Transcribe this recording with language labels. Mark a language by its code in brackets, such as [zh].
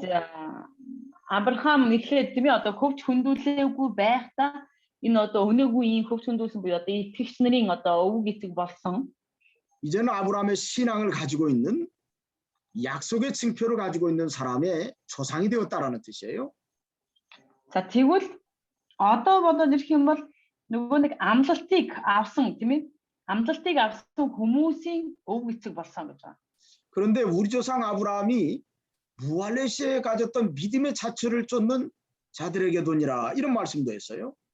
[mn] За Авраам эхлээд тийм ээ одоо хөвч хөндүүлээгүй байхдаа энэ одоо өнөөгүй ийм хөвч хөндүүлсэн буюу одоо итгэгч нарын одоо өвөг эцэг болсон. [ko] 이제는 아브라함의 신앙을 가지고 있는 약속의 징표를 가지고 있는 사람의 조상이 되었다라는 뜻이에요. [mn] За тэгвэл одоо бодоод ирэх юм бол нөгөө нэг амлалтыг авсан тийм ээ амлалтыг авсан хүмүүсийн өвөг эцэг болсон гэж байна. [ko] 그런데 우리 조상 아브라함이 무할레 시에 가졌던 믿음의 자취를 쫓는 자들에게도니라 이런 말씀도 했어요.